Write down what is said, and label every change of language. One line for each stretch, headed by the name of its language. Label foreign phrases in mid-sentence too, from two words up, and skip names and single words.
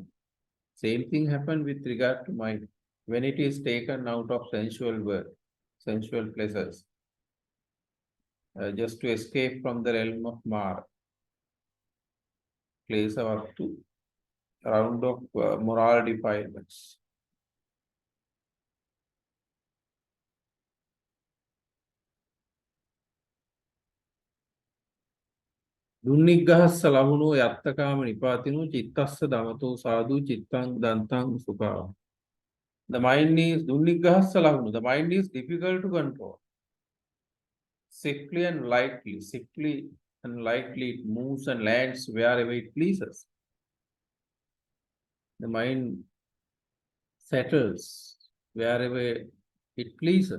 English: Same thing happens with regard to mind. When it is taken out of sensual world, sensual pleasures, just to escape from the realm of Mara, place up to round of moral defilements.
Pali: Dunnigahassa lahunu yattakama nipatinu chittassa dhammato sadhu chittang dantang sukha.
English: The mind is
Pali: dunnigahassa lahunu.
English: The mind is difficult to control. Swiftly and lightly it moves and lands wherever it pleases. The mind settles wherever it pleases.